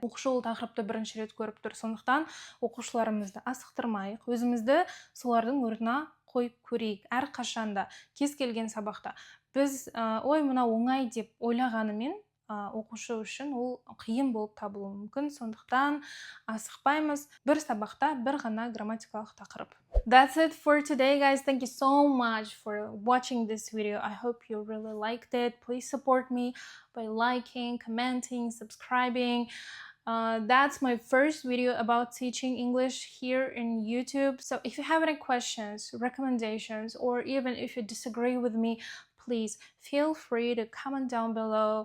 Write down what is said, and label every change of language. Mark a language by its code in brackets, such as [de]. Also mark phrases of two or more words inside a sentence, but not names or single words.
[kk] Оқушы ол тақырыпты бірінші рет көріп тұр, сондықтан оқушыларымызды асықтырмайық, өзімізді солардың орнына қойып көрейік. Әрқашанда кез келген сабақта біз ой мынау оңай деп ойлағанымен оқушы үшін ол қиын болып табылуы мүмкін, сондықтан асықпаймыз. Бір сабақта бір ғана грамматикалық тақырып. [en] That's it for today, guys. Thank you so much for watching this video. I hope you really liked it. Please support me by liking, commenting, subscribing. That's my first video about teaching English here in YouTube. So if you have any questions, recommendations, or even if you disagree with me, please feel free to comment down below.